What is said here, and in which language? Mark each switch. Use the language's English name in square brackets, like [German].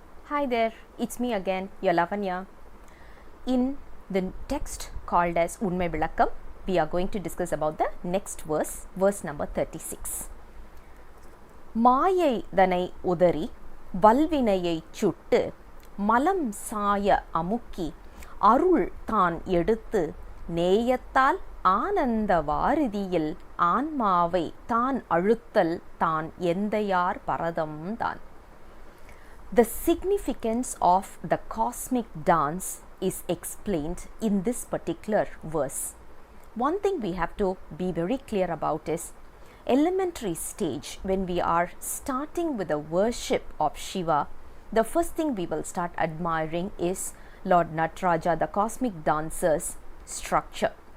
[English] Hi there, it's me again, your Lavanya. In the text called as Unmai vilakkam, we are going to discuss about the next verse number 36. [Tamil] மாயை தனை உதறி வல்வினையை சுட்டு மலம் சாய அமுக்கி அருள் தான் எடுத்து நேயத்தால் ஆனந்த வாரிதியில் ஆன்மாவை தான் அழுத்தல் தான் எந்தையார் பரதம் தான். [English] The significance of the cosmic dance is explained in this particular verse. One thing we have to be very clear about is elementary stage, when we are starting with the worship of Shiva, the first thing we will start admiring is Lord Nataraja, the cosmic dancer's structure.